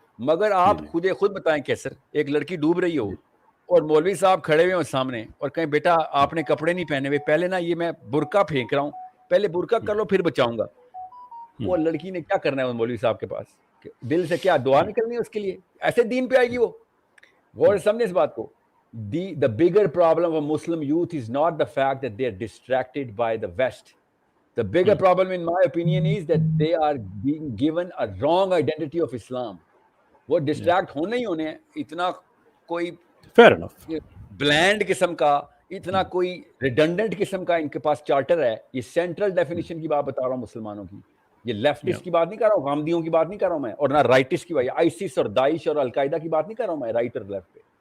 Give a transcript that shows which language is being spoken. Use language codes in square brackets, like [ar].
[ur] مگر آپ خود بتائیں کیسر, ایک لڑکی ڈوب رہی ہو اور مولوی صاحب کھڑے ہوئے ہوں سامنے اور کہیں بیٹا آپ نے کپڑے نہیں پہنے ہوئے, پہلے نا یہ میں برقع پھینک رہا ہوں, پہلے برقع کر لو پھر بچاؤں گا. وہ لڑکی نے کیا کرنا ہے مولوی صاحب کے پاس, دل سے کیا دعا نکلنی ہے اس کے لیے, ایسے دین پہ آئے گی وہ. غور سے سمجھیں اس بات کو. [en] The bigger problem of Muslim youth is not the fact that they are distracted by the West. The bigger problem in my opinion is that they are being given a wrong identity of Islam. [ur] وہ distract ہونے ہی ہونے ہیں. اتنا کوئی blend قسم کا, اتنا کوئی ریڈنڈنٹ قسم کا ان کے پاس چارٹر ہے. یہ سینٹرل ڈیفینیشن کی بات بتا رہا ہوں مسلمانوں کی, یہ لیفٹسٹ کی بات نہیں کر رہا ہوں, غامدیوں کی بات نہیں کر رہا ہوں میں, اور نہ رائٹسٹ کی بات, آئیسس اور داعش اور القاعدہ کی بات نہیں کر رہا ہوں میں, رائٹ اور لیفٹ پہ.